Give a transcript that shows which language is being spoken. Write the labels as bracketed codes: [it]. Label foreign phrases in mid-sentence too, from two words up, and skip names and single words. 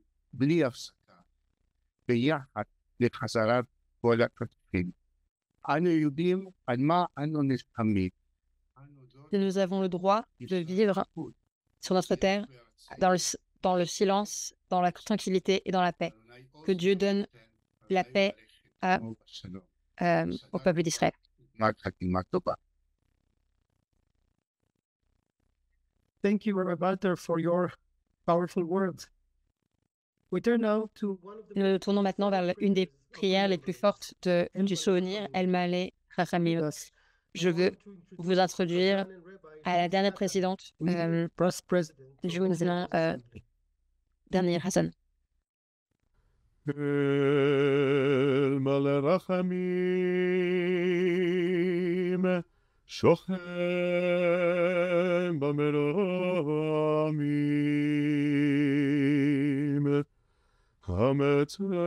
[fr] Nous avons le droit de vivre sur notre terre dans le silence, dans la tranquillité et dans la paix. Que Dieu donne la paix au peuple d'Israël. [en] Thank you, Rabbi Walter, for your powerful words. We turn now to one of the... [fr] Nous nous tournons maintenant vers une des prières les plus fortes du souvenir, El Maleh Rachamim. Je veux vous introduire à la dernière présidente du mouvement dernier Hassan. [he] אל מלא רחמים שוכן במרמים המצא